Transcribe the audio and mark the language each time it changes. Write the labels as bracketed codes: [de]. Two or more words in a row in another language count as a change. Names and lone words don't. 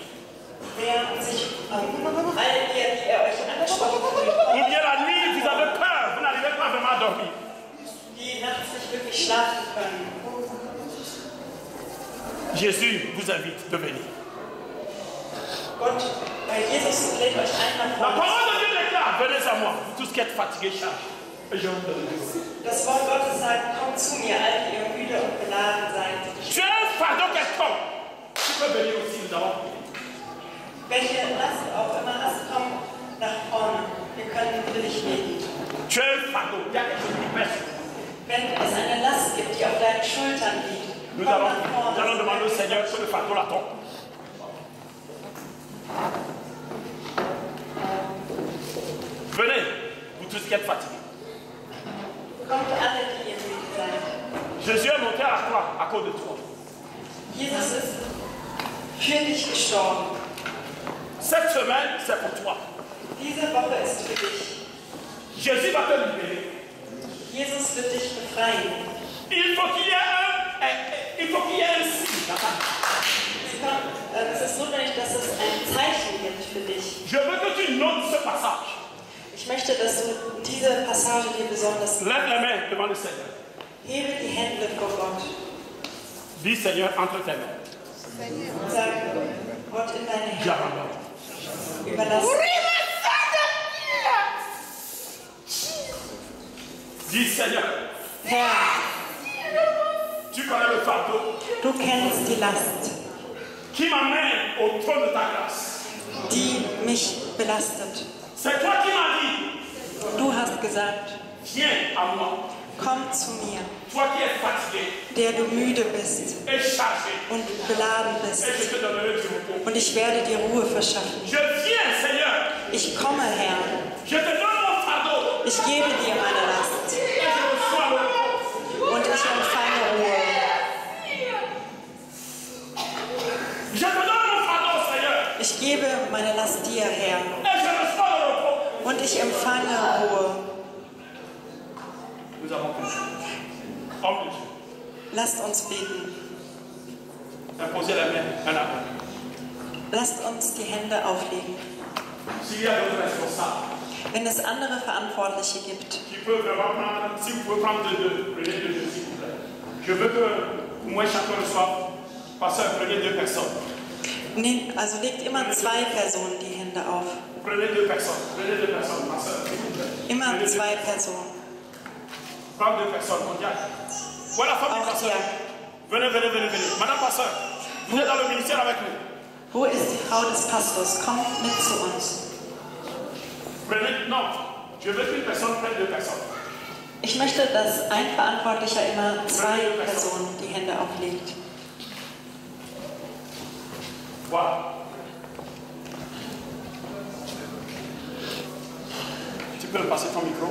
[fr] Ou bien la nuit, vous avez peur, vous n'arrivez pas vraiment à dormir. [de] die nachts nicht wirklich schlafen können. [fr] Jésus vous invite de venir. [de] Gott, Jesus lädt euch ein nach [fr] La [de] vorne. [fr] parole de Dieu déclare, venez à moi, vous tous qui êtes fatigués, chargés, et je vous donne du repos. [de] Das Wort Gottes sagt, kommt zu mir, alle, die ihr müde und beladen seid. [fr] Tu as un fardeau quelconque, tu peux venir aussi, nous allons prier. [de] Welche Last du auch immer hast, komm nach vorne. Wir können für dich beten. [fr] Tu as un fardeau, il y a quelque chose qui pèse. [de] Wenn es eine Last gibt, die auf deinen Schultern liegt, [fr] Nous [de] komm [fr] allons [de] nach vorne. [fr] demander au Seigneur que le fardeau la tombe. Venez, vous tous qui êtes fatigués. [de] Kommt alle, die ihr müde seid. [fr] Jésus est monté à la croix à cause de toi. [de] Jesus ist für dich gestorben. [fr] Cette semaine, c'est pour toi. [de] Diese Woche ist für dich. [fr] Jésus va te libérer. [de] Jesus wird dich befreien. [fr] Il faut qu'il y ait un signe dans ta vie. [de] Es ist notwendig, dass es ein Zeichen gibt für dich. [fr] Je veux que tu notes ce passage. [de] Ich möchte, dass du diese Passage dir besonders [fr] Lève les mains devant le Seigneur. [de] hebe die Hände vor Gott. [fr] Dis Seigneur, entre tes mains. [de] Sag Gott in deine Hände. [fr] J'abandonne. [de] Überlass. [fr] Dis Seigneur, [de] Herr, [fr] tu connais le fardeau [de] du kennst die Last, [fr] qui m'amène au trône de ta grâce. [de] die mich belastet. [fr] C'est toi qui m'as dit, [de] Du hast gesagt, [fr] viens à moi, [de] komm zu mir, [fr] toi qui es fatigué [de] der du müde bist [fr] et chargé, [de] und beladen bist, [fr] et je te donnerai du repos. [de] und ich werde dir Ruhe verschaffen. [fr] Je viens, Seigneur, [de] Ich komme, Herr, [fr] je te donne mon fardeau [de] ich gebe dir meine Last [fr] et je reçois le repos. [de] und ich empfange Ruhe. [fr] Je te donne mon fardeau, Seigneur, [de] Ich gebe meine Last dir, Herr, [fr] et je reçois le repos. [de] und ich empfange Ruhe. [fr] Nous avons compris. Homme de Dieu, [de] Lasst uns beten. [fr] imposez la main un à un. [de] Lasst uns die Hände auflegen. [fr] S'il y a d'autres responsables [de] Wenn es andere Verantwortliche gibt, [fr] qui peuvent vraiment prendre, si vous pouvez prendre deux, prenez deux, s'il vous plaît. Je veux que moi chacun reçoive, pasteur, prenez deux personnes. [de] also legt immer zwei Personen die Hände auf. [fr] Prenez deux personnes, pasteur, s'il vous plaît. [de] Immer [fr] Prenez deux [de] zwei [fr] personnes. [de] Personen. [fr] Prends deux personnes, on dirait. Voilà, femme du [de] Auch [fr] pasteur. [de] hier. [fr] Venez. Madame pasteur, vous êtes dans le ministère avec nous. [de] Wo ist die Frau des Pastors? Kommt mit zu uns. [fr] Prenez, non, je veux qu'une personne prenne deux personnes. [de] Ich möchte, dass ein Verantwortlicher immer zwei Personen die Hände auflegt. [fr] Voilà. Tu peux me passer ton micro?